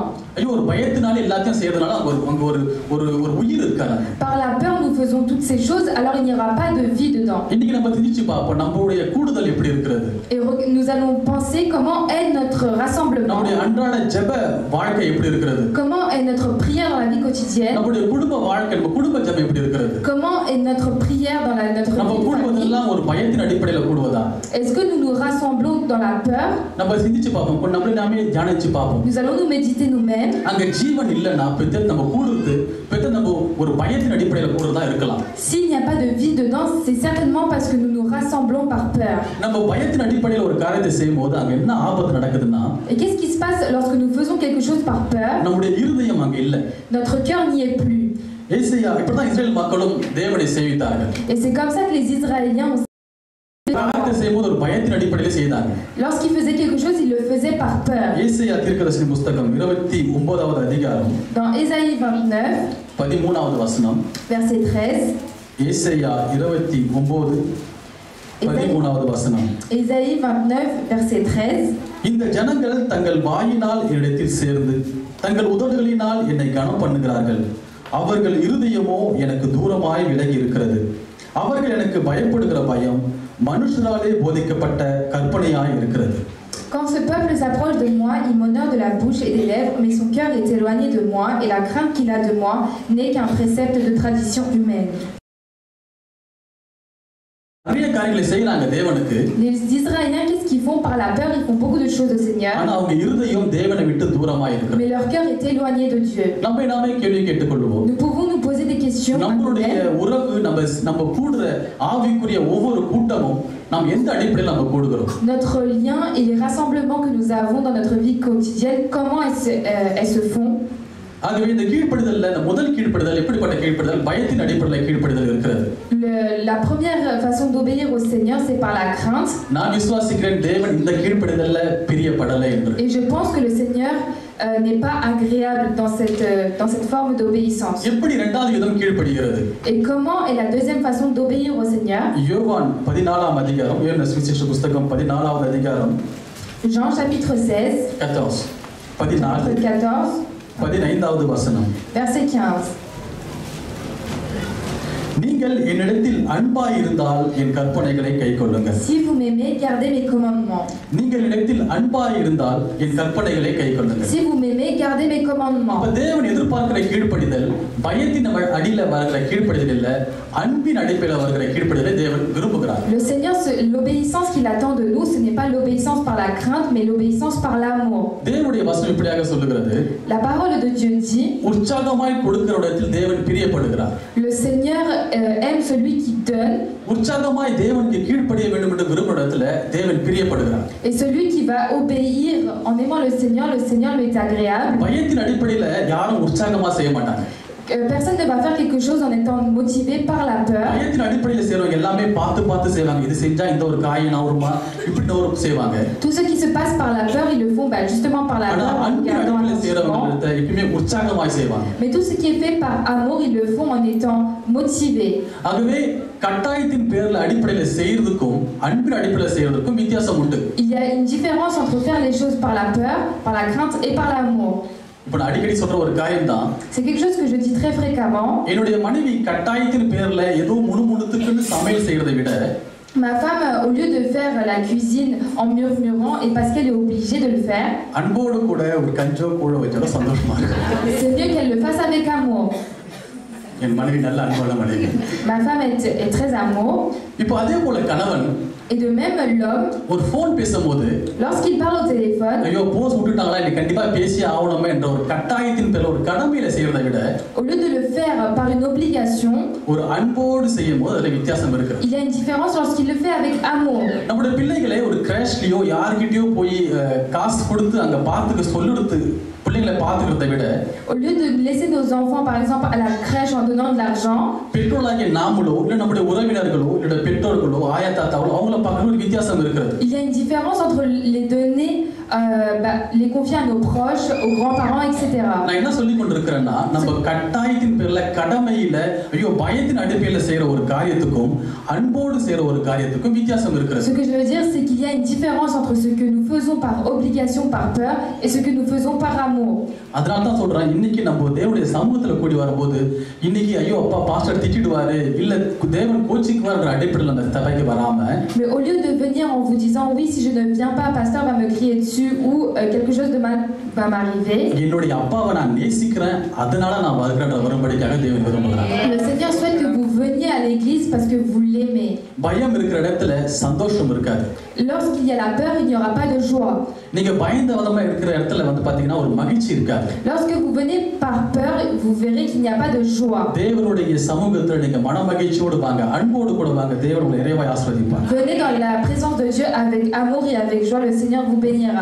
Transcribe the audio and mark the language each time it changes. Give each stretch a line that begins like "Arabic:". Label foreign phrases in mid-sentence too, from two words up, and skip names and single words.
Tamil: ஐயோ ஒரு பயத்தினால எல்லாத்தையும் செய்யறதுனால அங்க ஒரு உயிர் இருக்காது.
French: Par la peur nous faisons toutes ces choses, alors il n'y aura pas de vie dedans.
Tamil: இன்னைக்கு நம்ம திணிச்சு பாப்போம் நம்மளுடைய கூடுதல் எப்படி இருக்குது.
French: Et nous allons penser comment est notre rassemblement.
Tamil: நம்மளுடைய அன்றாட ஜெப வாழ்க்கை எப்படி இருக்குது.
French: Comment est notre prière dans la vie quotidienne.
Tamil: நம்மளுடைய குடும்ப வாழ்க்கை, நம்ம குடும்ப ஜெபம் எப்படி இருக்குது.
French: Comment est notre prière dans notre vie.
Tamil: நம்ம கூடுவதெல்லாம் ஒரு பயத்தின் அடிப்படையில் கூடுவதா.
French: Est-ce que nous nous rassemblons dans la peur?
Tamil: நம்ம சிந்திச்சு பாப்போம், நம்மளே நாமே தியானிச்சு பாப்போம்.
French: Nous allons nous méditer nous-mêmes.
Tamil: அங்க ஜீவன் இல்லனா பெத்த நம்ம கூடுறது பெத்த நம்ம ஒரு பயத்தின் அடிப்படையில் கூடுறதா இருக்கலாம்.
French: S'il n'y a pas de vie dedans, c'est certainement parce que nous nous rassemblons par peur.
Tamil: நம்ம பயத்தின் அடிப்படையில் ஒரு காரியத்தை செய்யும்போது அங்க என்ன ஆபத்து நடக்குதுன்னா.
French: Et qu'est-ce qui se passe lorsque nous faisons quelque chose par peur?
Tamil: நம்முடைய இருதயம் அங்க இல்ல.
French: Notre cœur n'y est plus.
Tamil: ஏசாயா இப்பதான் இஸ்ரவேல் மக்களும் தேவனை சேவித்தார்கள்.
French: Et c'est comme ça que les Israéliens ont
Tamil: காரியத்தை செய்யும்போது ஒரு பயத்தின் அடிப்படையில் செய்தாங்க.
French: Lorsqu'ils faisaient quelque chose, ils le faisaient par peur.
Tamil: ஏசாயா தீர்க்கதரிசி புத்தகம் 29வது அதிகாரம்
French: Dans Ésaïe 29,
Tamil: 13வது வசனம்.
French: verset 13.
Tamil: ஏசாயா 29 13வது வசனம்.
French: Ésaïe 29, verset 13.
Tamil: இந்த ஜனங்கள் தங்கள் வாயினால் என்னிடத்தில் சேர்ந்து தங்கள் உதடுகளினால் என்னை கனம் பண்ணுகிறார்கள். அவர்கள் இருதயமோ எனக்கு தூரமாய் விலகி இருக்கிறது. அவர்கள் எனக்கு பயப்படுகிற பயம் மனுஷராலே போதிக்கப்பட்ட கற்பனையாய் இருக்கிறது.
French: Quand ce peuple s'approche de moi, il m'honore de la bouche et des lèvres, mais son cœur est éloigné de moi, et la crainte qu'il a de moi n'est qu'un précepte de tradition humaine.
Tamil: நிறைய காரியங்களை செய்யறாங்க தேவனுக்கு.
French: Les Israéliens, qu'est-ce qu'ils font par la peur? Ils font beaucoup de choses au Seigneur.
Tamil: ஆனா அவங்க இருதயம் தேவனை விட்டு தூரமாய் இருக்கு.
French: Mais leur cœur est éloigné de Dieu.
Tamil: நம்ம நாமே கேள்வி கேட்டுக்கொள்வோம்.
French: Nous pouvons nous poser des questions.
Tamil: நம்மளுடைய உறவு நம்ம கூடுற ஆவிக்குரிய ஒவ்வொரு கூட்டமும் நாம் எந்த அடிப்படையில் நம்ம கூடுகிறோம்?
French: Notre lien et les rassemblements que nous avons dans notre vie quotidienne, comment elles se font?
Tamil: ஆகவே இந்த கீழ்ப்படிதல்ல இந்த முதல் கீழ்ப்படிதல் எப்படிப்பட்ட கீழ்ப்படிதல்? பயத்தின் அடிப்படையில் கீழ்ப்படிதல் இருக்கிறது.
French: La première façon d'obéir au Seigneur, c'est par la crainte.
Tamil: நான் விசுவாசிக்கிறேன் தேவன் இந்த கீழ்ப்படிதல்ல பிரியப்படலை என்று.
French: Et je pense que le Seigneur n'est pas agréable dans cette forme d'obéissance.
Tamil: எப்படி இரண்டாவது விதம் கீழ்ப்படிகிறது?
French: Et comment est la deuxième façon d'obéir au Seigneur?
Tamil: யோவான் 14ஆம் அதிகாரம், யோவான் சுவிசேஷ புத்தகம் 14வது அதிகாரம்.
French: Jean chapitre 16.
Tamil: 14. 14. 15வது வசனம்.
French: Verset 15.
Tamil: நீங்கள் என்னிடத்தில் அன்பாய் இருந்தால் என் கற்பனைகளை கைக்கொள்ளுங்கள்.
French: Si vous m'aimez, gardez mes commandements.
Tamil: நீங்கள் என்னிடத்தில் அன்பாய் இருந்தால் என் கற்பனைகளை கைக்கொள்ளுங்கள்.
French: Si vous m'aimez, gardez mes commandements.
Tamil: அப்ப தேவன் எதிர்பார்க்கிற கீழ்ப்படிதல் பயத்தின் அடியில வருகிற கீழ்ப்படிதல் இல்ல, அன்பின் அடிப்படையில் வருகிற கீழ்ப்படிதலை தேவன் விரும்புகிறார்.
French: Le Seigneur, l'obéissance qu'il attend de nous, ce n'est pas l'obéissance par la crainte, mais l'obéissance par l'amour.
Tamil: தேவனுடைய வசனம் இப்படியாக சொல்லுகிறது.
French: La parole de Dieu dit,
Tamil: உற்சாகமாய் கொடுக்கிற இடத்தில் தேவன் பிரியப்படுகிறார்.
French: Le Seigneur aime celui qui donne.
Tamil: உற்சாகமாய் தேவனுக்கு கீழ்ப்படிய வேண்டும் என்று விரும்புகிற இடத்துல தேவன் பிரியப்படுகிறார்.
French: Et celui qui va obéir en aimant le Seigneur lui est agréable.
Tamil: பயத்தின் அடிப்படையில் யாரும் உற்சாகமா செய்ய மாட்டாங்க.
French: Personne ne va faire quelque chose en étant motivé par la peur.
Tamil: பயத்தின் அடிப்படையில் செய்றவங்க எல்லாமே பார்த்து செய்வாங்க. இது செஞ்சா இந்த ஒரு காய் நவருமா இப்படி ஒரு செய்வாங்க.
French: Tout ce qui se passe par la peur, ils le font justement par la peur.
Tamil: அன்பின் அடிப்படையில் செய்றவங்க எப்பவுமே உற்சாகமாய் செய்வாங்க.
French: Mais tout ce qui est fait par amour, ils le font en étant motivés.
Tamil: ஆகவே கட்டாயத்தின் பேர்ல அடிப்படையில் செய்யறதுக்கும் அன்பின் அடிப்படையில் செய்யறதுக்கும் வித்தியாசம் உண்டு.
French: Il y a une différence entre faire les choses par la peur, par la crainte et par l'amour.
Tamil: இப்ப நான் அடிக்கடி சொல்ற ஒரு காரியம் தான்.
French: C'est quelque chose que je dis très fréquemment.
Tamil: என்னுடைய மனைவி கட்டாயத்தின் பேர்ல ஏதோ முணுமுணுத்துக்குன்னு சமையல் செய்யறதை விட
French: Ma femme, au lieu de faire la cuisine en murmurant et parce qu'elle est obligée de le faire,
Tamil: அன்போடு கூட ஒரு கஞ்சோ கூட வச்சாலும் சந்தோஷமா இருக்கு.
French: c'est mieux qu'elle le fasse avec amour.
Tamil: என் மனைவி நல்ல அன்பான மனைவி.
French: Ma femme est très amour.
Tamil: இப்போ அதே போல கணவன்
French: Et de même l'homme,
Tamil: ஒரு ஃபோன் பேசும்போது
French: lorsqu'il parle au téléphone,
Tamil: ஐயோ போஸ் விட்டுட்டாங்களா நீ கண்டிப்பா பேசி ஆகணுமே என்ற ஒரு கட்டாயத்தின் பேர்ல ஒரு கடமையில செய்யறதை விட
French: au lieu de le faire par une obligation,
Tamil: ஒரு அன்போடு செய்யும்போது அதுல வித்தியாசம் இருக்கு.
French: il y a une différence lorsqu'il le fait avec amour.
Tamil: நம்முடைய பிள்ளைகளை ஒரு கிராஷ்லயோ யார்கிட்டயோ போய் காசு கொடுத்து அங்க பார்த்துக்க சொல்லிடுத்து பிள்ளைகளை பார்த்துக்கிறதை விட
French: Au lieu de laisser nos enfants, par exemple, à la crèche en donnant de l'argent,
Tamil: பெற்றோராகிய நாமளோ இல்லை நம்முடைய உறவினர்களோ இல்லை பெற்றோர்களோ ஆயா தாத்தாவோ அவங்கள பார்க்கணும் ஒரு வித்தியாசம் இருக்கிறது.
French: il y a une différence entre les donner, les confier à nos proches, aux grands-parents, etc.
Tamil: நான் என்ன சொல்லி கொண்டிருக்கிறேன்னா நம்ம கட்டாயத்தின் பேர்ல கடமையில ஐயோ பயத்தின் அடிப்படையில செய்யற ஒரு காரியத்துக்கும் அன்போடு செய்யற ஒரு காரியத்துக்கும் வித்தியாசம் இருக்கிறது.
French: Ce que je veux dire, c'est qu'il y a une différence entre ce que nous faisons par obligation, par peur, et ce que nous faisons par amour.
Tamil: அதனால தான் சொல்றேன், இன்னைக்கு நம்ம தேவனுடைய சமூகத்துல கூடி வரும்போது இன்னைக்கு ஐயோ அப்பா பாஸ்டர் திட்டிடுவாரு இல்ல தேவன் கோச்சிக்குவார்ன்ற அடிப்படையில் அந்த சபைக்கு வராம,
French: mais au lieu de venir en vous disant oui, si je ne viens pas, pasteur va me crier dessus ou quelque chose de mal va m'arriver,
Tamil: என்னுடைய அப்பாவை நான் நேசிக்கிறேன் அதனால நான் வருகிறேன்ற வரும்படிக்காக தேவன் விரும்புகிறார்.
French: le Seigneur souhaite que vous veniez à l'église parce que vous l'aimez.
Tamil: பயம் இருக்கிற இடத்துல சந்தோஷம் இருக்காது.
French: Lorsqu'il y a la peur, il n'y aura pas de joie.
Tamil: நீங்க பயந்த விதமா இருக்கிற இடத்துல வந்து பாத்தீங்கன்னா ஒரு மகிழ்ச்சி இருக்காது.
French: Lorsque vous venez par peur, vous verrez qu'il n'y a pas de joie.
Tamil: தேவனுடைய சமூகத்துல நீங்க மனமகிழ்ச்சியோடு வாங்க, அன்போடு கூட வாங்க, தேவன் உங்களை நிறைவாய் ஆசீர்வதிப்பார்.
French: Venez dans la présence de Dieu avec amour et avec joie, le Seigneur vous bénira.